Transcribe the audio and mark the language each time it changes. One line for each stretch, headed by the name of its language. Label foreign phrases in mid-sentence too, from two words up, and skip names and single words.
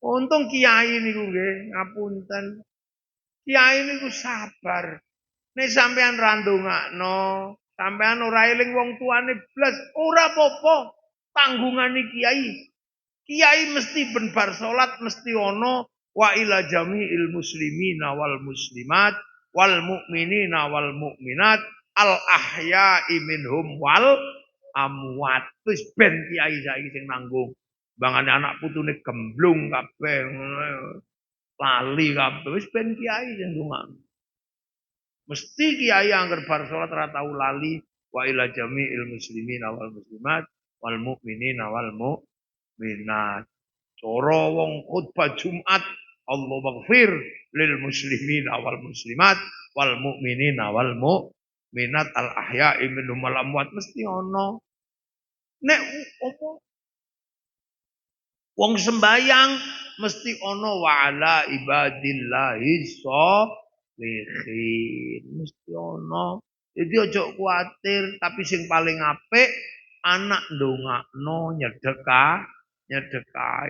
Javanese: Untung kiai niku nggih, ngapunten. Kiai niku sabar. Nek sampean ra ndongakno, sampean ora eling wong tuane blas, ora apa-apa. Tanggungane kiai. Kiai mesti ben bar salat mesti ana
Arabic: وإلى جميع المسلمين والمسلمات والمؤمنين والمؤمنات الأحياء منهم والأموات.
Javanese: Wis ben kiai saiki sing nanggung. Bangane anak putune gemblung kabeh lali kabeh wis ben kiai sing ndongakno. Mesti kiai angger bar salat ora tau lali
Arabic: وإلى جميع المسلمين والمسلمات والمؤمنين والمؤمنات.
Javanese: Cara wong khutbah Jumat,
Arabic: الله مغفر للمسلمين والمسلمات والمؤمنين والمؤمنات الأحياء منهم والأموات
Javanese: mesti ana. Nek apa wong sembayang mesti ana
Arabic: وعلى عباد الله الصالحين
Javanese: mesti ana. Jadi ojo kuatir tapi sing paling apik anak ndongakno nyedekai.